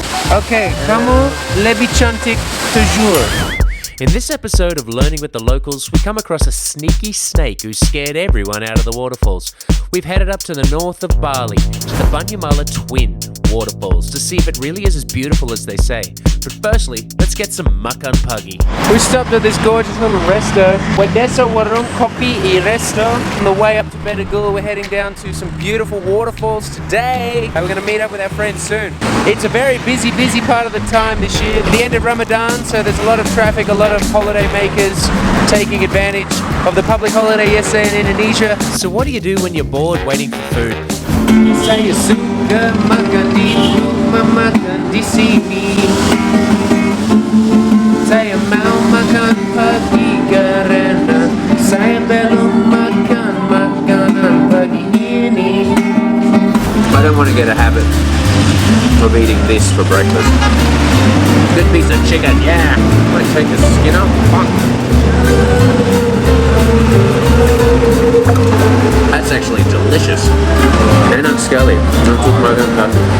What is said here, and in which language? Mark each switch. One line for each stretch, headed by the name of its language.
Indonesian: Okay, kamu lebih cantik Terjun.
English: In this episode of Learning with the Locals, we come across a sneaky snake who scared everyone out of the waterfalls. We've headed up to the north of Bali, to the BanyuMala twin waterfalls, to see if it really is as beautiful as they say. But firstly, let's get some
Indonesian: makan pagi.
English: We stopped at this gorgeous little resto. Desa warung kopi I resto. On the way up to Bergabunglah, we're heading down to some beautiful waterfalls today. We're going to meet up with our friends soon. It's a very busy part of the time this year. The end of Ramadan, so there's a lot of traffic, a lot of holiday makers taking advantage of the public holiday yesterday in Indonesia. So what do you do when you're bored waiting for food?
Indonesian: Saya suka makan di rumah makan di sini. Saya mau makan pagi karena saya belum makan makanan pagi ini.
English: I don't want to get a habit of eating this for breakfast. Good piece of chicken, yeah. I'm gonna take the skin off. That's actually delicious.
Indonesian: Enak sekali. Untuk makan.